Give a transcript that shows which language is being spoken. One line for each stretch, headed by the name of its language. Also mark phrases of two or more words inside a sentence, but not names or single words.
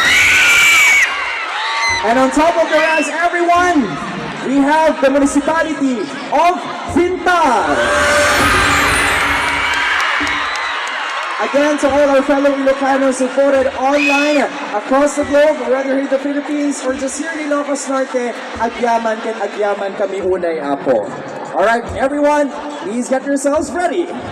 English: And on top of the ranks, everyone, we have the municipality of Vintar. Again, to all our fellow Ilocanos who voted online across the globe, whether here in the Philippines or just here in Ilocos Norte,
Iloko: agyaman kami unay apo.
English: Alright, everyone, please get yourselves ready.